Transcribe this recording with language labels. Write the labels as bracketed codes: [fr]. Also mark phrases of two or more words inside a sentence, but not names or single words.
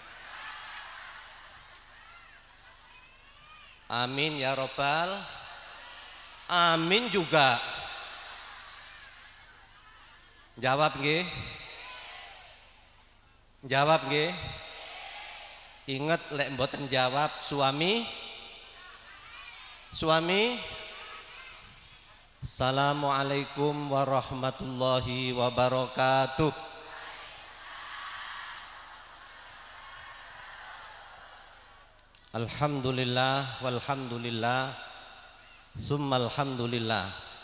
[ar] آمين يا رب. [jv] Amin juga. Jawab nggih. Jawab nggih. Ingat lek mboten jawab suami. [ar] السلام عليكم ورحمة الله وبركاته. الحمد لله والحمد لله ثم الحمد لله.